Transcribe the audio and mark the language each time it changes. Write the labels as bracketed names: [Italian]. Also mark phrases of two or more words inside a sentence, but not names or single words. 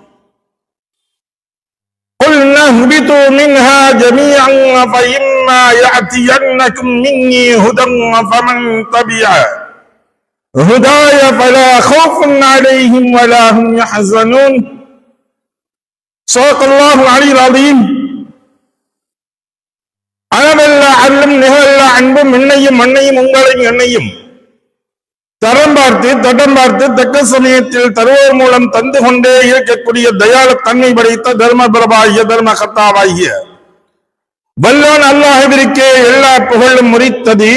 [Arabic] قلنا اهبطوا منها جميعا فإما يأتينكم مني هدى فمن تبع هداي فلا خوف عليهم ولا هم يحزنون. صدق الله العلي العظيم. [Tamil] அளவல்ல அருளும் நிகழல்ல அன்பும் என்னையும் மண்ணையும் உங்களையும் என்னையும் தரம் பார்த்து தடம் பார்த்து தக்க சமயத்தில் தருவோர் மூலம் தந்து கொண்டே இருக்கக்கூடிய தயால தன்மை படைத்த தர்ம பிரபாகிய தர்ம கர்த்தாவாகிய வல்லோன் அல்லாஹ்விற்கே எல்லா புகழும் முறித்தது.